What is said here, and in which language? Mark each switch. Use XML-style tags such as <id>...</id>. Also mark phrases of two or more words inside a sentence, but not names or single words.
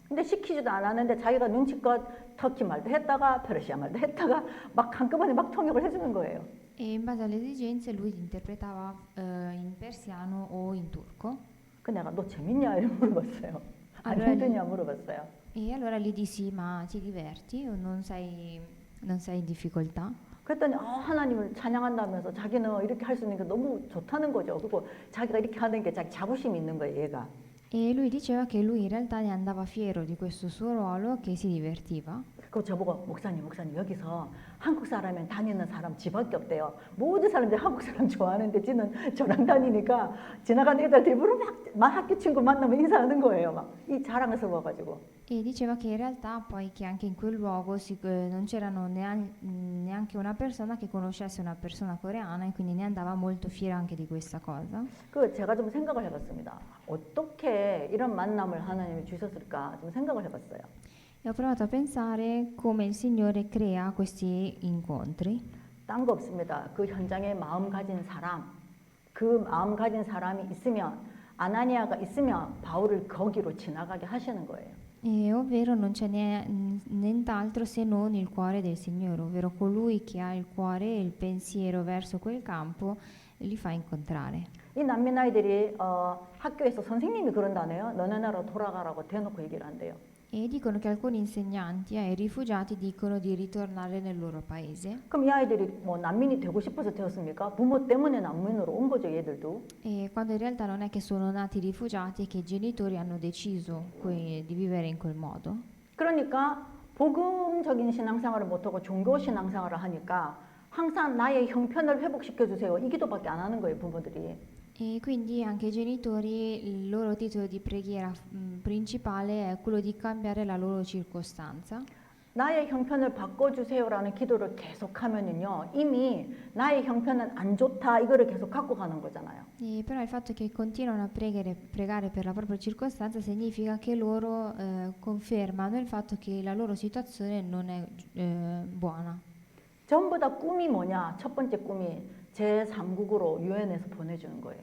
<ko>근데 시키지도 않았는데 자기가 눈치껏 터키 말도 했다가 페르시아 말도 했다가 막 한꺼번에 막 통역을 해주는 거예요.</ko> <it>E in base alle esigenze lui interpretava in persiano o in turco.</it> <ko>그 내가 너 재밌냐 이렇게 물어봤어요. 안</ko> <it>allora,</it> <ko>힘드냐 물어봤어요.</ko> <it>e allora gli dissi, ma ti diverti o non sei in difficoltà?</it> <ko>그랬더니 하나님을 찬양한다면서 자기는 이렇게 할 수 있는 게 너무 좋다는 거죠. 그리고 자기가 이렇게 하는 게 자기 자부심이 있는 거예요, 얘가.</ko> <it>E lui diceva che lui in realtà ne andava fiero di questo suo ruolo, che si divertiva.</it> <ko>그 저보고 목사님 여기서 한국 사람은 다니는 사람 지밖에 없대요. 모든 사람들이 한국 사람 좋아하는데 지는 저랑 다니니까 지나가는 애들 일부러 막 학교 친구 만나면 인사하는 거예요. 막 이 자랑스러워가지고.</ko> <it>E diceva che in realtà poi che anche in quel luogo non c'erano neanche una persona che conoscesse una persona coreana e quindi ne andava molto fiero anche di questa cosa.</it> <ko>그 제가 좀 생각을 해봤습니다. 어떻게 이런 만남을 하나님이 주셨을까 좀 생각을 해봤어요.</ko> <it>E ho provato a pensare come il Signore crea questi incontri.</it> <ko>딴 거 없습니다. 그 현장에 마음 가진 사람, 그 마음 가진 사람이 있으면 아나니아가 있으면 바울을 거기로 지나가게 하시는 거예요.</ko> <it>Ovvero non c'è nient'altro se non il cuore del Signore, ovvero colui che ha il cuore e il pensiero verso quel campo li fa incontrare.</it> <ko>이 난민 아이들이 학교에서 선생님이 그런다네요. 너네 나라 돌아가라고 대놓고 얘기를 한대요.</ko> <it>E dicono che alcuni insegnanti ai rifugiati dicono di ritornare nel loro paese.</it> <ko>그럼 이 아이들이 뭐 난민이 되고 싶어서 되었습니까? 부모 때문에 난민으로 온 거죠, 얘들도.</ko> <it>E quando in realtà non è che sono nati rifugiati, è che i genitori hanno deciso di vivere in quel modo.</it> <ko>그러니까 복음적인 신앙생활을 못하고 종교 신앙생활을 하니까 항상 나의 형편을 회복시켜 주세요. 이 기도밖에 안 하는 거예요, 부모들이.</ko> <it>E quindi anche i genitori, il loro titolo di preghiera principale è quello di cambiare la loro circostanza.</it> <ko>나의 형편을 바꿔주세요라는 기도를 계속하면은요, 이미 나의 형편은 안 좋다 이거를 계속 갖고 가는 거잖아요.</ko> <it>E però il fatto che continuano a pregare per la propria circostanza significa che loro confermano il fatto che la loro situazione non è buona.</it> <ko>전부 다 꿈이 뭐냐? 첫 번째 꿈이 제3국으로 유엔에서 보내주는 거예요.</ko>